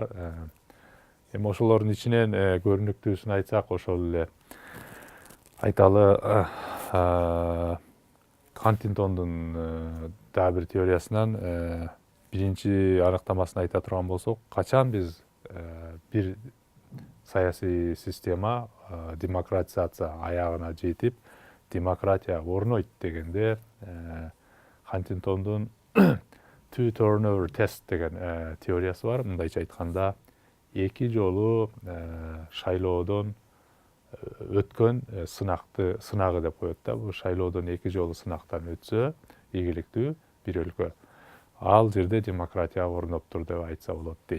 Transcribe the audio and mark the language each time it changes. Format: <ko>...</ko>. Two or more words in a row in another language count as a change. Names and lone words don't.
<ky>Эми ошолордун ичинен көрүнүктүүсүн айтсак, ошол эле айталы Хантингтондун дагы бир теориясынан биринчи аныктамасын айта турган болсок, качан биз бир саясий система демократизация аягына жетип, демократия орнойт дегенде, Хантингтондун</ky> <en>two turnover test</en> <ky>деген теориясы бар. Мындайча айтканда, эки жолу шайлоодон өткөн сынагы деп коет да. Бул шайлоодон эки жолу сынактан өтсө, ийгиликтүү, бир өлкө. Ал жерде демократия орноп тур деп айтса болот дейт.</ky>